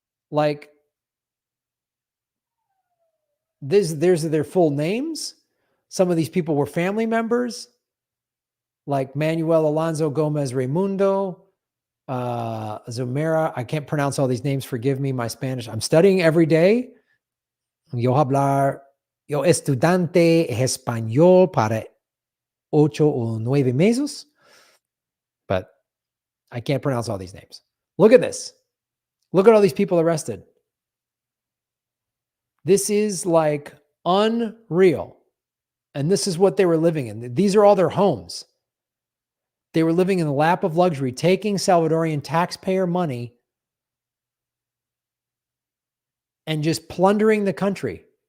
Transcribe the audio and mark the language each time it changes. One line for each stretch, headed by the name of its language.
English: Like, there's their full names. Some of these people were family members, like Manuel Alonso Gomez Raimundo, Zumera. I can't pronounce all these names. Forgive me, my Spanish. I'm studying every day.
Spanish: Yo estudiante español para 8 o 9 meses.
English: But I can't pronounce all these names. Look at this. Look at all these people arrested. This is like unreal. And this is what they were living in. These are all their homes. They were living in the lap of luxury, taking Salvadorian taxpayer money and just plundering the country.